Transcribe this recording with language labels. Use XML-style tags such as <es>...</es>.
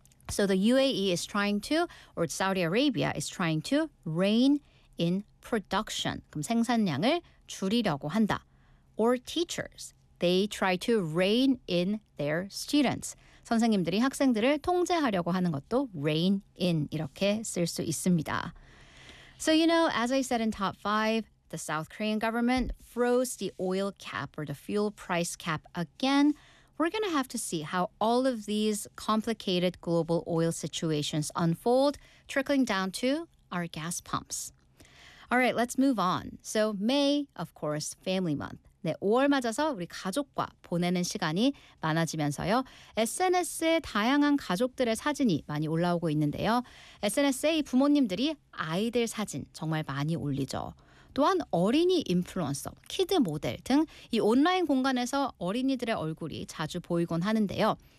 <en>So the UAE is trying to, or Saudi Arabia is trying to rein in production.</en> <ko>그럼 생산량을 줄이려고 한다.</ko> <en>Or teachers. They try to rein in their students.</en> <ko>선생님들이 학생들을 통제하려고 하는 것도 rein in 이렇게 쓸 수 있습니다.</ko> <en>So you know, as I said in top 5, the South Korean government froze the oil cap or the fuel price cap again. We're going to have to see how all of these complicated global oil situations unfold, trickling down to our gas pumps. All right, let's move on. So May, of course, Family Month.</en> <ko>네, 5월 맞아서 우리 가족과 보내는 시간이 많아지면서요. SNS에 다양한 가족들의 사진이 많이 올라오고 있는데요. SNS에 부모님들이 아이들 사진 정말 많이 올리죠. 또한 어린이 인플루언서, 키드 모델 등 이 온라인 공간에서 어린이들의 얼굴이 자주 보이곤 하는데요.</ko>